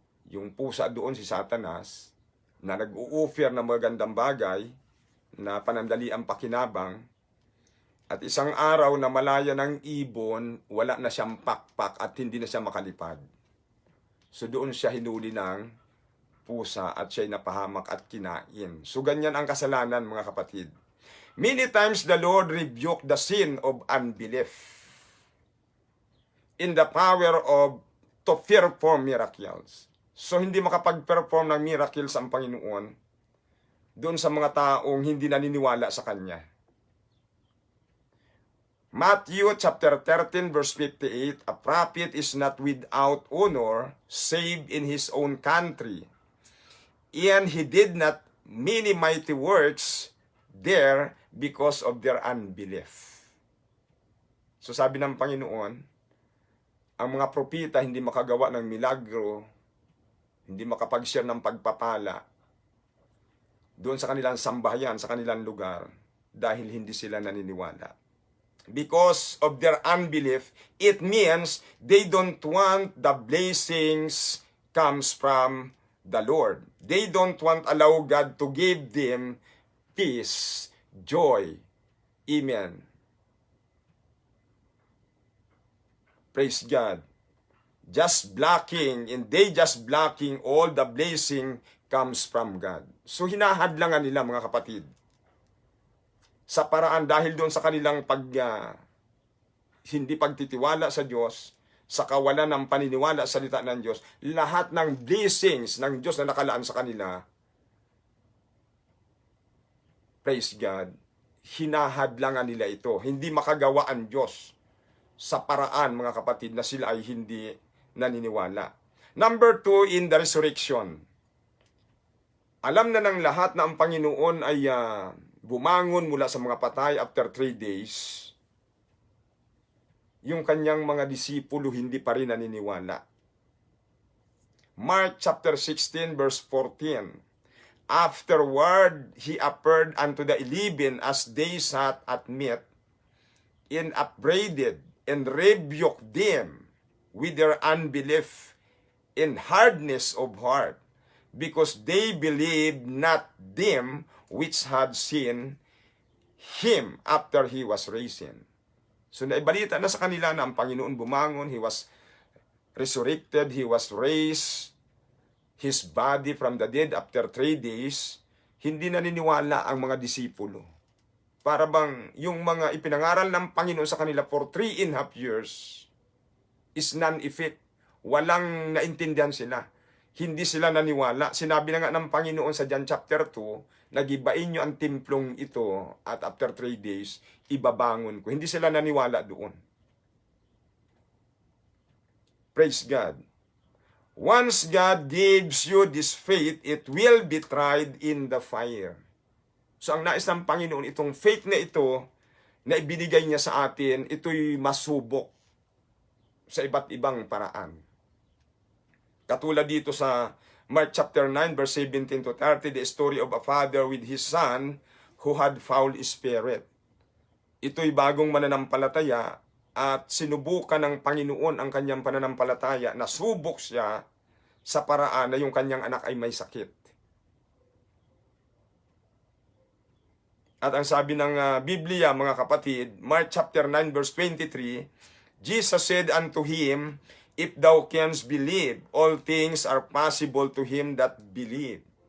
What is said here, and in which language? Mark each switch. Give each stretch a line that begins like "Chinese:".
Filipino: Yung pusa doon si Satanas, na nag-u-offer ng magandang bagay, na panandaliang pakinabang. At isang araw na malaya ng ibon, wala na siyang pakpak at hindi na siya makalipad. So doon siya hinuli ng pusa at siya'y napahamak at kinain. So ganyan ang kasalanan, mga kapatid.
English: Many times the Lord rebuked the sin of unbelief in the power of to perform miracles.
Filipino: So hindi makapag-perform ng miracles ang Panginoon doon sa mga taong hindi naniniwala sa Kanya.
English: Matthew chapter 13 verse 58, a prophet is not without honor save in his own country. And he did not many mighty works there because of their unbelief.
Filipino: So sabi ng Panginoon, ang mga propita hindi makagawa ng milagro, hindi makapag-share ng pagpapala doon sa kanilang sambahayan, sa kanilang lugar, dahil hindi sila naniniwala.
English: Because of their unbelief, it means they don't want the blessings comes from the Lord. They don't want allow God to give them peace, joy. Amen. Praise God. Just blocking, and they just blocking all the blessing comes from God.
Filipino: So hinahadlangan nila, mga kapatid, sa paraan dahil doon sa kanilang hindi pagtitiwala sa Diyos, sa kawalan ng paniniwala sa salita ng Diyos, lahat ng blessings ng Diyos na nakalaan sa kanila,
English: praise God,
Filipino: hinahadlangan nila ito. Hindi makagawa ang Diyos sa paraan, mga kapatid, na sila ay hindi naniniwala.
English: Number 2, in the resurrection.
Filipino: Alam na ng lahat na ang Panginoon ay bumangon mula sa mga patay
English: after 3 days.
Filipino: Yung kanyang mga disipulo hindi pa rin naniniwala.
English: Mark chapter 16 verse 14. Afterward, he appeared unto the 11 as they sat at meat, and upbraided and rebuked them with their unbelief and hardness of heart, because they believed not them which had seen him after he was risen.
Filipino: So naibalita na sa kanila na ang Panginoon bumangon,
English: he was resurrected, he was raised, his body from the dead
Filipino: after 3 days. Hindi naniniwala ang mga disipulo. Para bang yung mga ipinangaral ng Panginoon sa kanila
English: for 3.5 years, is non-effect.
Filipino: Walang naintindihan sila. Hindi sila naniwala. Sinabi na nga ng Panginoon sa John chapter 2, nagibain nyo ang templong ito at
English: after 3 days,
Filipino: ibabangon ko. Hindi sila naniwala doon.
English: Praise God. Once God gives you this faith, it will be tried in the fire.
Filipino: So ang nais ng Panginoon, itong faith na ito, na ibinigay niya sa atin, ito'y masubok sa iba't ibang paraan. Katulad dito sa
English: Mark chapter 9, verse 17 to 30, the story of a father with his son who had foul spirit.
Filipino: Ito'y bagong mananampalataya at sinubukan ng Panginoon ang kanyang pananampalataya, nasubok siya sa paraan na yung kanyang anak ay may sakit. At ang sabi ng Biblia, mga kapatid,
English: Mark chapter 9 verse 23, Jesus said unto him, if thou canst believe, all things are possible to him that believe.